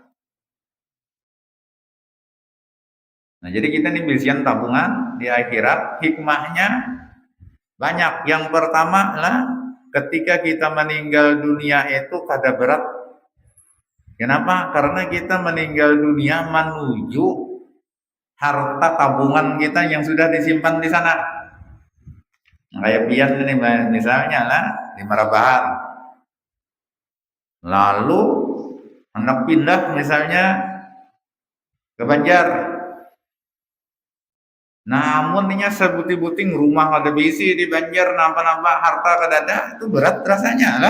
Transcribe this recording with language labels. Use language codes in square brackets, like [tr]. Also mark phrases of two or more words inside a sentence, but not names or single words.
[bjn] Nah, jadi kita ini berisian tabungan di akhirat, hikmahnya banyak. Yang pertama lah, ketika kita meninggal dunia itu kada berat. Kenapa? Karena kita meninggal dunia menuju harta tabungan kita yang sudah disimpan di sana. Kayak pian ini misalnya lah di Marabahan. Lalu hendak pindah misalnya ke Banjar. Namun ini sebuting-buting rumah ada bisi di Banjar, nampak-nampak harta kedada itu berat rasanya lah.